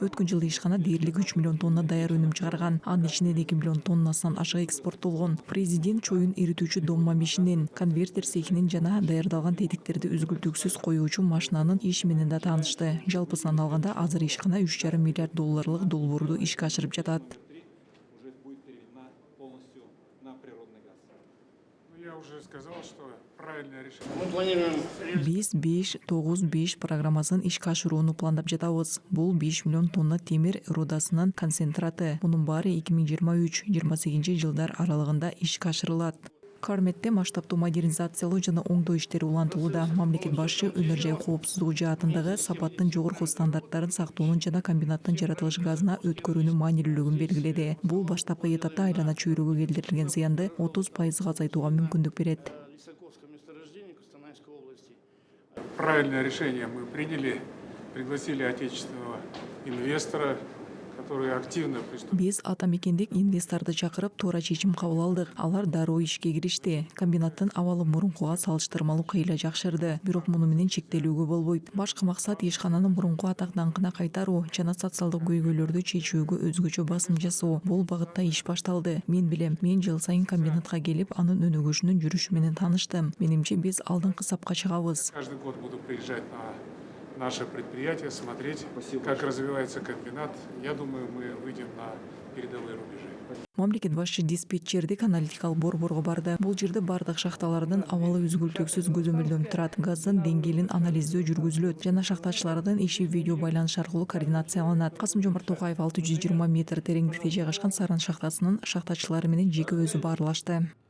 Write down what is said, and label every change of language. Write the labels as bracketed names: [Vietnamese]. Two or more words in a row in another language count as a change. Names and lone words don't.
[Kyrgyz] Өткөн жылы ишкана дээрлик 3 миллион тонна даяр өнүм чыгарган. Анын ичинен 2 миллион тоннасынан ашык экспорттолгон. Президент чоюн эритүүчү домма мишинин, конвертер цехинин жана даярдалган тетиктерди үзгүлтүксүз коюучу машинанын иши менен да таанышты. Жалпысынан алганда азыр ишкана 3,5 миллиард долларлык долбоорду ишке ашырып жатат. [Russian] Я уже сказал, что правильное решение. Мы планируем... [Kyrgyz] Биз 5-9-5 программасын ишке ашырууну пландап жатабыз. Бул 5 миллион тонна темир рудасынын концентраты. Мунун баары 2023-28 жылдар аралыгында ишке ашырылат. Карметте масштабтуу модернизациялоо жана оңдоо иштери улантылууда. Мамлекет башчы өнөр жай коопсуздугу жаатындагы сапаттын жогорку стандарттарын сактоонун жана комбинаттын жаратылыш газына өткөрүүнүн маанилүүлүгүн белгиледи. Бул баштапкы этапта айлана чөйрөгө келтирилген зыянды 30% азайтууга мүмкүндүк берет. [Russian] Правильное решение мы приняли, пригласили отечественного инвестора, который активно приступил. [Kyrgyz] Биз ата мекендик инвесторду чакырып, туура чечим кабыл алдык. Алар дароо ишке киришти. Комбинаттын абалы мурункуга салыштырмалуу кыйла жакшырды. Бирок муну менен чектелүүгө болбойт. Башкы максат ишкананын мурунку атак даңкына кайтаруу жана социалдык көйгөйлөрдү чечүүгө өзгөчө басым жасоо. Бул багытта иш башталды. Мен билем, мен жыл сайын комбинатка келип, анын өнүгүшүнүн жүрүшү менен тааныштым. Менимче биз алдыңкы сапка чыгабыз. [Russian] Каждый год буду приезжать на наше предприятие, смотреть, как развивается комбинат. Я думаю, мы выйдем на передовые рубежи. [Kyrgyz] Мамлекет башчы диспетчердик аналитикалык борборго барды. Бул жерде бардык шахталардын абалы үзгүлтүксүз көзөмөлдөнүп турат. Газдын деңгээлин анализдөө жүргүзүлөт жана шахтачылардын иши видео байланыш аркылуу координацияланат. Касым-Жомарт Токаев 620 метр тереңдикте жайгашкан Саран шахтасынын шахтачылары менен жеке өзү баарлашты.